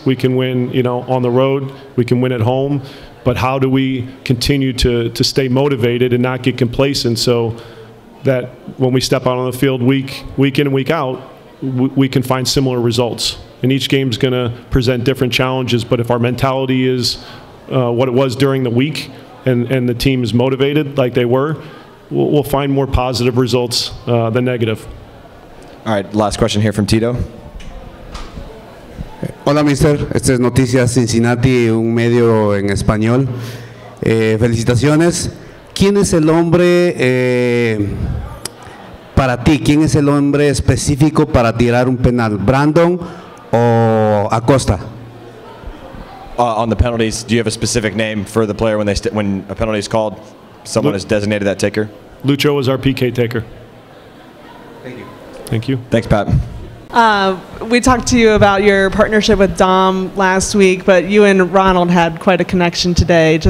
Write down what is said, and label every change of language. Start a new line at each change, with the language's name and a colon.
English: We can win, on the road. We can win at home. But how do we continue to stay motivated and not get complacent so that when we step out on the field week in and week out, we can find similar results? And each game's going to present different challenges, but if our mentality is what it was during the week and the team is motivated like they were, we'll find more positive results than negative. All right, last question here from Tito.
Spanish: Hola, mister. Este es Noticias Cincinnati, un medio en español. Felicitaciones. ¿Quién es el hombre para ti? ¿Quién es el hombre específico para tirar un penal? ¿Brandon o Acosta?
English: On the penalties, do you have a specific name for the player when a penalty is called? Someone has designated that taker? Lucho is our PK taker. Thank you. Thank you. Thanks, Pat. We talked to you about your partnership with Dom last week, but you and Ronald had quite a connection today.